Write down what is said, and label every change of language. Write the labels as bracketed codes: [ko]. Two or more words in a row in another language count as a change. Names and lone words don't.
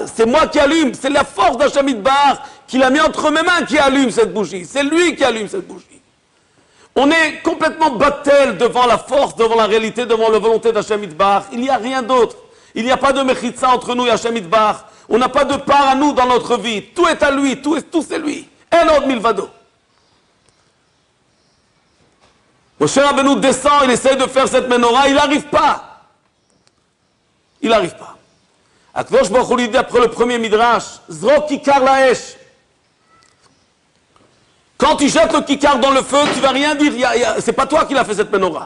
[fr] C'est moi qui allume, c'est la force d'Hashem Yitbarach qui l'a mis entre mes mains qui allume cette bougie. C'est lui qui allume cette bougie. On est complètement battel devant la force, devant la réalité, devant la volonté d'Hashem Yitbarach. Il n'y a rien d'autre. Il n'y a pas de mechitza entre nous et Hachem Yitbarach. On n'a pas de part à nous dans notre vie. Tout est à lui, tout c'est lui. [he] אין עוד מלבדו. [fr] Moshe Rabbeinu descend, il essaye de faire cette menorah, il n'arrive pas. Il n'arrive pas. Akadosh Baruch Hu lui dit après le premier midrash, [he] זרוק ככר לאש. [fr] Quand tu jettes le kikar dans le feu, tu ne vas rien dire, c'est pas toi qui l'as fait cette menorah.